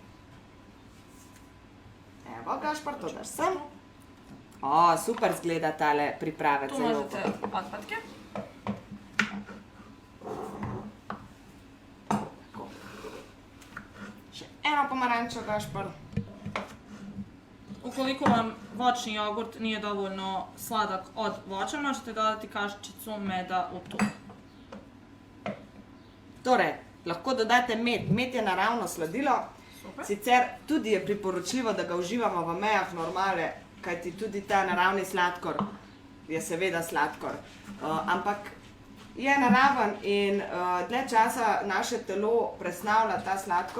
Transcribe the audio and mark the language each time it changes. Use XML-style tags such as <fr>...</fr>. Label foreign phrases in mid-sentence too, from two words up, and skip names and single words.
<sl>Evo, Gašpar, to daš sem. Super zgleda tale pripravec.</sl> <bs>Tu možete otpadke.</bs> <sl>Še eno pomarančo, Gašpar.</sl> <bs>Ukoliko vam voćni jogurt nije dovoljno sladak od voća, možete dodati kašičicu meda u to.</bs> <sl>Torej, lahko dodate med. Med je naravno sladilo. Super. Sicer tudi je priporočljivo, da ga uživamo v mejah normale, kajti tudi ta naravni sladkor je seveda sladkor. Ampak je naraven in dlje časa naše telo presnavlja ta sladkor.</sl>